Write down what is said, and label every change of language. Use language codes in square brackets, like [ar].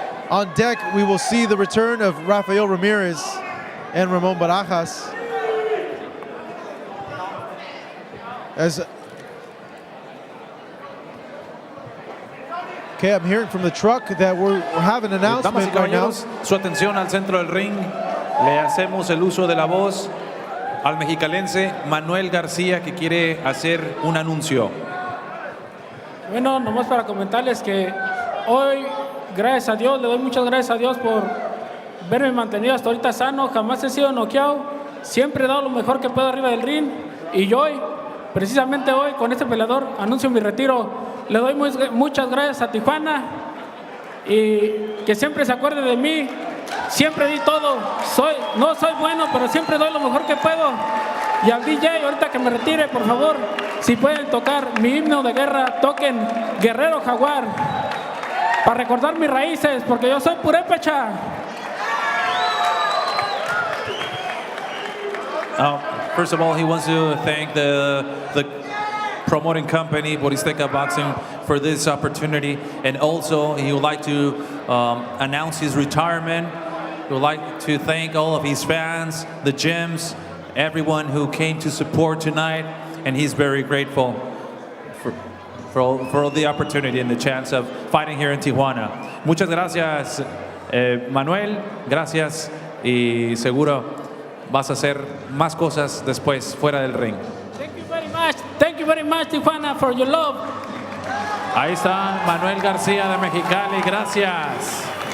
[en] On deck, we will see the return of Rafael Ramirez and Ramon Barajas. Okay, I'm hearing from the truck that we have an announcement right now. [es] Su atención al centro del ring. Le hacemos el uso de la voz al mexicalense Manuel García, que quiere hacer un anuncio. Bueno, nomás para comentarles que hoy, gracias a Dios, le doy muchas gracias a Dios por verme mantenido hasta ahorita sano. Jamás he sido noqueado. Siempre he dado lo mejor que puedo arriba del ring. Y hoy, precisamente hoy, con este peleador, anuncio mi retiro. Le doy muchas gracias a Tijuana y que siempre se acuerde de mí. Siempre di todo. No soy bueno, pero siempre doy lo mejor que puedo. Y al DJ, ahorita que me retire, por favor, si pueden tocar mi himno de guerra, toquen Guerrero Jaguar, para recordar mis raíces, porque yo soy purépecha. [en] First of all, he wants to thank the promoting company, Borizteca Boxing, for this opportunity. And also, he would like to announce his retirement. He would like to thank all of his fans, the gyms, everyone who came to support tonight. And he's very grateful for all the opportunity and the chance of fighting here in Tijuana. [es] Muchas gracias, Manuel. Gracias. Y seguro vas a hacer más cosas después fuera del ring. [en] Thank you very much. Thank you very much, Tijuana, for your love. [es] Ahí está Manuel García de Mexicali. Gracias.